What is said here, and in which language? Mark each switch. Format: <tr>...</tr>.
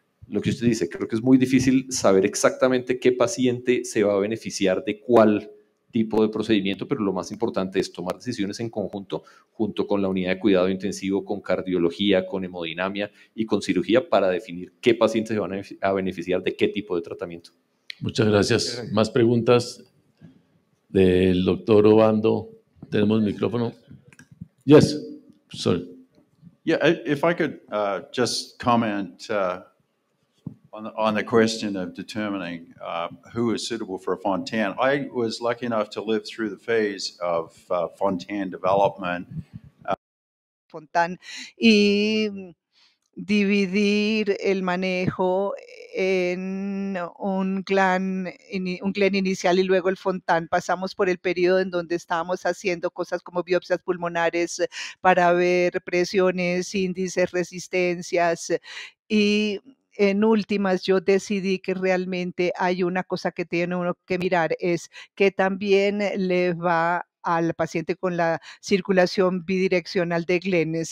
<es>Lo que usted dice, creo que es muy difícil saber exactamente qué paciente se va a beneficiar de cuál tipo de procedimiento, pero lo más importante es tomar decisiones en conjunto, junto con la unidad de cuidado intensivo, con cardiología, con hemodinamia y con cirugía para definir qué pacientes se van a beneficiar de qué tipo de tratamiento. Muchas gracias. ¿Más preguntas del doctor Obando? ¿Tenemos micrófono?</es> <en>Yes, sorry. Yeah, if I could just comment on the question of determining who is suitable for a Fontan. I was lucky enough to live through the phase of Fontan development.</en> <es>Fontan y dividir el manejo en un Glenn inicial y luego el Fontan. Pasamos por el periodo en donde estábamos haciendo cosas como biopsias pulmonares para ver presiones, índices, resistencias y en últimas yo decidí que realmente hay una cosa que tiene uno que mirar, es que también le va al paciente con la circulación bidireccional de Glenn.</es>